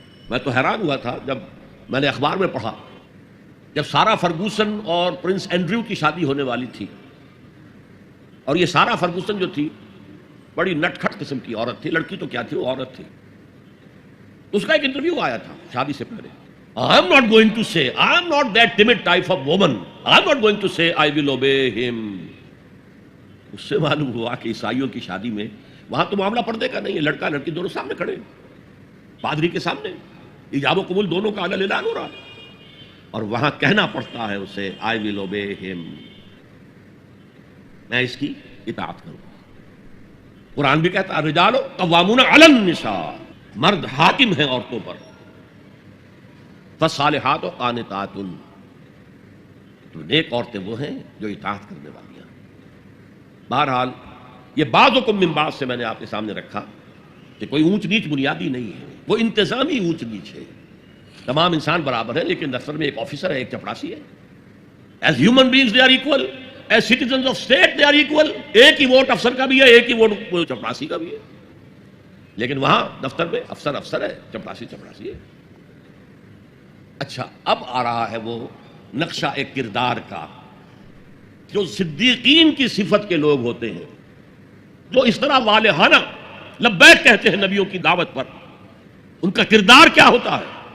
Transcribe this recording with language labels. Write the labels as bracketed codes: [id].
[ur] میں تو حیران ہوا تھا جب میں نے اخبار میں پڑھا، جب سارا فرگوسن اور پرنس اینڈریو کی شادی ہونے والی تھی، اور یہ سارا فرگوسن جو تھی بڑی نٹ کھٹ قسم کی عورت تھی، لڑکی تو کیا تھی، وہ عورت تھی. اس کا ایک انٹرویو آیا تھا شادی سے پہلے. [en] I am not going to say, I am not that timid type of woman. I am not going to say I will obey him. [ur] اس سے معلوم ہوا کہ عیسائیوں کی شادی میں وہاں تو معاملہ پردے کا نہیں ہے، لڑکا لڑکی دونوں سامنے کھڑے، پادری کے سامنے ایجاب و قبول دونوں کا اعلان ہو رہا، اور وہاں کہنا پڑتا ہے اسے [en] I will obey him، [ur] میں اس کی اطاعت کروں. قرآن بھی کہتا ہے [ar] الرجال قوامون علی النساء، [ur] مرد حاکم ہیں عورتوں پر. [ar] فالصالحات قانتات، [ur] تو نیک عورتیں وہ ہیں جو اطاعت کرنے والی ہیں. بہرحال یہ [ar] بعضکم من بعض [ur] سے میں نے آپ کے سامنے رکھا کہ کوئی اونچ نیچ بنیادی نہیں ہے، وہ انتظامی اونچ نیچ ہے. تمام انسان برابر ہے، لیکن دفتر میں ایک آفیسر ہے، ایک چپڑاسی ہے. [en] As human beings they are equal, as citizens of state they are equal. [ur] ایک ہی ووٹ افسر کا بھی ہے، ایک ہی ووٹ چپراسی کا بھی ہے، لیکن وہاں دفتر میں افسر افسر ہے، چپراسی چپراسی ہے۔ اچھا، اب آ رہا ہے وہ نقشہ ایک کردار کا، جو صدیقین کی صفت کے لوگ ہوتے ہیں، جو اس طرح والہانہ لبیک کہتے ہیں نبیوں کی دعوت پر، ان کا کردار کیا ہوتا ہے؟